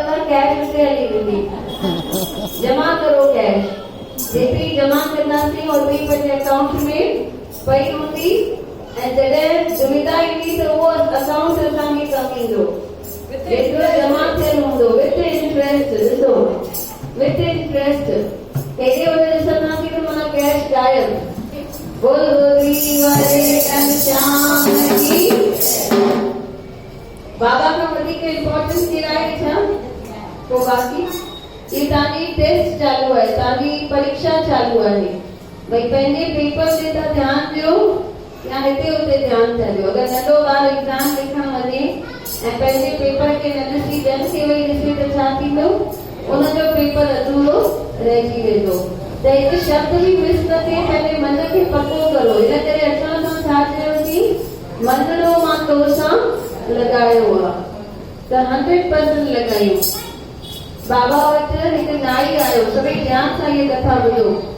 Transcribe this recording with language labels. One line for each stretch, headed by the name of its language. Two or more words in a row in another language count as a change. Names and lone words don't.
Sindhi: त कैश उते हली वेंदी जमा करो कैश जेतिरी जमा कंदासीं ओतिरी पंहिंजे अकाउंट में पई हूंदी ऐं जॾहिं दुविधा ईंदी त उहो अकाउंट असांखे कमु ईंदो जेतिरो जमा थियल हूंदो
English: with interest
Sindhi: ॾिसो
English: with interest
Sindhi: हेॾे होॾे ॾिसंदासीं त माना कैश गायब
Hindi: बोल गोरी वारे घनश्याम की
Sindhi: बाबा खां वधीक इम्पोर्टेंस कहिड़ा आहे छा पोइ बाक़ी ये तव्हांजी टेस्ट चालू आहे तव्हांजी परीक्षा चालू आहे भई पंहिंजे पेपर ते त ध्यानु ॾियो या हिते हुते ध्यानु था ॾियो अगरि नंढो ॿार एग्ज़ाम लिखण वञे ऐं पंहिंजे पेपर खे न ॾिसी ॿियनि खे वेही ॾिसे त छा थींदो उनजो पेपर अधूरो रहिजी वेंदो त हिकु शब्द बि मिस न थिए पंहिंजे मन खे पको करो इन करे अचण सां छा चयोसीं मञिणो मां तोसां लॻायो आहे त 100% लॻायूं बाबा वटि हिकु नाई आयो सभई ध्यानु सां इहा कथा ॿुधो